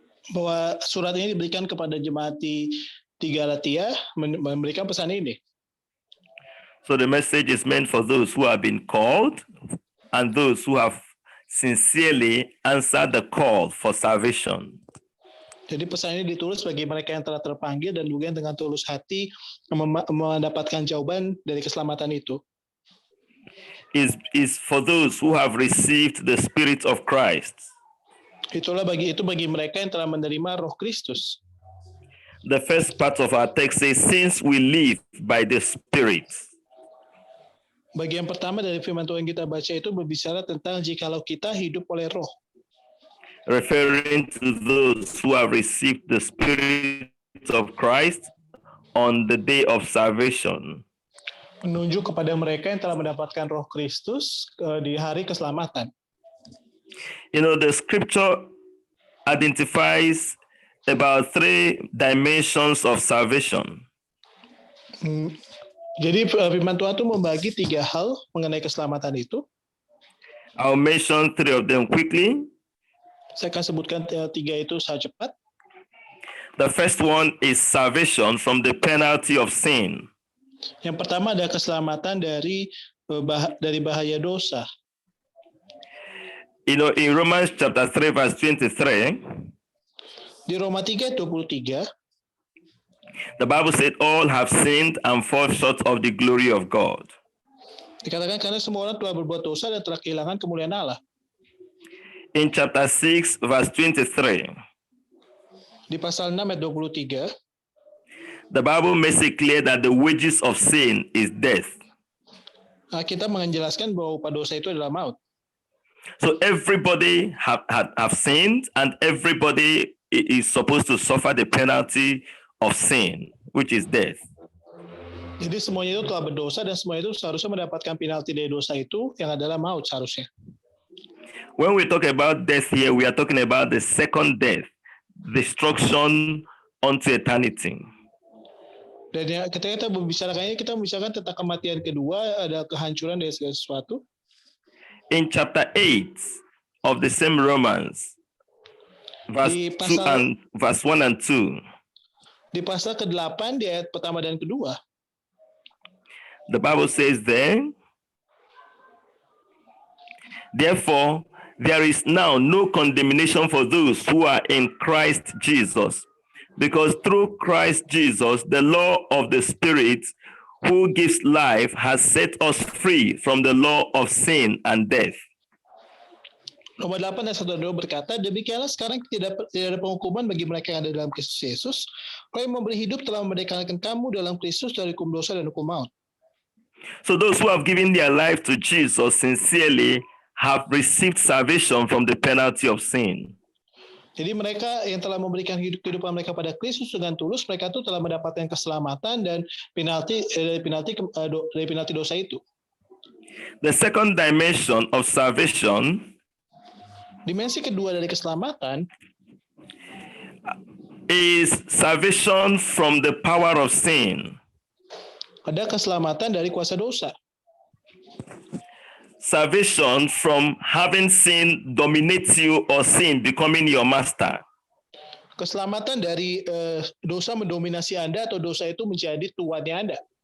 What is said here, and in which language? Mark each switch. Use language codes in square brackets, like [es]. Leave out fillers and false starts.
[id] Bahwa surat ini diberikan kepada jemaat di Galatia, memberikan pesan ini. [en] So the message is meant for those who have been called and those who have sincerely answered the call for salvation. [id] Jadi pesan ini ditulis bagi mereka yang telah terpanggil dan juga dengan tulus hati mendapatkan jawaban dari keselamatan itu. [en] Is for those who have received the Spirit of Christ. [id] Bagi mereka yang telah menerima Roh Kristus. [en] The first part of our text says, since we live by the Spirit. [id] Bagian pertama dari firman Tuhan kita baca itu berbicara tentang jikalau kita hidup oleh Roh. [en] Referring to those who have received the Spirit of Christ on the day of salvation. [id] Menunjuk kepada mereka yang telah mendapatkan Roh Kristus di hari keselamatan. [en] You know, the scripture identifies about 3 dimensions of salvation. [id] Jadi firman Tuhan itu membagi 3 hal mengenai keselamatan itu. [en] I'll mention 3 of them quickly. [id] Saya akan sebutkan 3 itu secara cepat. [en] The first one is salvation from the penalty of sin. [id] Yang pertama ada keselamatan dari bahaya dosa. [en] You know, in Romans chapter 3 verse 23, [id] di Roma 3:23, [en] the Bible said all have sinned and fall short of the glory of God. [id] Dikatakan karena semua orang telah berbuat dosa dan telah kehilangan kemuliaan Allah. [en] In chapter 6 verse 23, [id] di pasal 6 ayat 23, [en] the Bible makes it clear that the wages of sin is death. [id] Kita menjelaskan bahwa upah dosa itu adalah maut. [en] So everybody have sinned, and everybody is supposed to suffer the penalty of sin, which is death. [id] Jadi semuanya itu telah berdosa dan semuanya itu seharusnya mendapatkan penalti dari dosa itu yang adalah maut seharusnya. [en] When we talk about death here, we are talking about the second death, destruction unto eternity. [id] Dan ya, ketika kita membicarakannya, kita membicarakan tentang kematian kedua, ada kehancuran dari segala sesuatu. [en] In chapter 8 of the same Romans, verse 1 and 2. [id] Di pasal ke-8 di ayat pertama dan kedua. [en] The Bible says there, therefore, there is now no condemnation for those who are in Christ Jesus, because through Christ Jesus, the law of the Spirit who gives life has set us free from the law of sin and death. [id] Roma 8 ayat 1 dan 2 berkata, demikianlah sekarang tidak ada penghukuman bagi mereka yang ada dalam Kristus Yesus. Roh yang memberi hidup telah memerdekakan kamu dalam Kristus dari hukum dosa dan hukum maut. [en] So those who have given their life to Jesus sincerely have received salvation from the penalty of sin. [id] Jadi mereka yang telah memberikan kehidupan mereka pada Kristus dengan tulus, mereka itu telah mendapatkan keselamatan dan dari penalti dosa itu. [en] The second dimension of salvation [id] Dimensi kedua dari keselamatan [en] is salvation from the power of sin. [id] ada keselamatan dari kuasa dosa. [en] Salvation from having sin dominate you or sin becoming your master. [id] Keselamatan dari dosa mendominasi Anda atau dosa itu menjadi tuannya Anda.